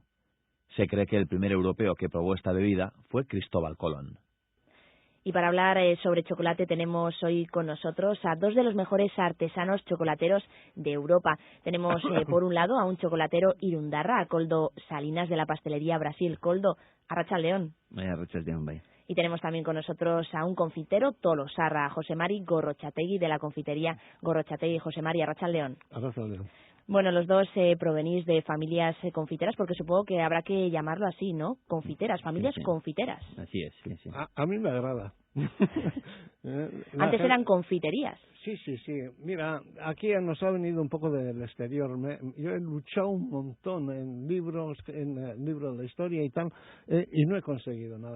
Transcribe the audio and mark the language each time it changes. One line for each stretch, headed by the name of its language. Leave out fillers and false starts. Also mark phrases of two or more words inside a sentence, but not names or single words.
Spanish: Se cree que el primer europeo que probó esta bebida fue Cristóbal Colón. Y para hablar sobre chocolate tenemos hoy con nosotros a dos de los mejores artesanos chocolateros de Europa. Tenemos por un lado a un chocolatero irundarra, a Koldo Salinas de la pastelería Brasil.
Basque: Koldo, arratsaldeon. Arratsaldeon, bai.
Spanish: Y tenemos también con nosotros a un confitero tolosarra, a José Mari Gorrotxategi de la confitería Gorrotxategi.
Basque: José Mari, arratsaldeon. Arratsaldeon.
Spanish: Bueno, los dos provenís de familias confiteras, porque supongo que habrá que llamarlo así, ¿no? Confiteras, familias sí. confiteras. Así es, sí, sí. A mí me agrada. Antes eran confiterías. Sí. Mira, aquí nos ha venido un poco del exterior. Yo he luchado un montón en libros de la historia y tal, y no he conseguido nada.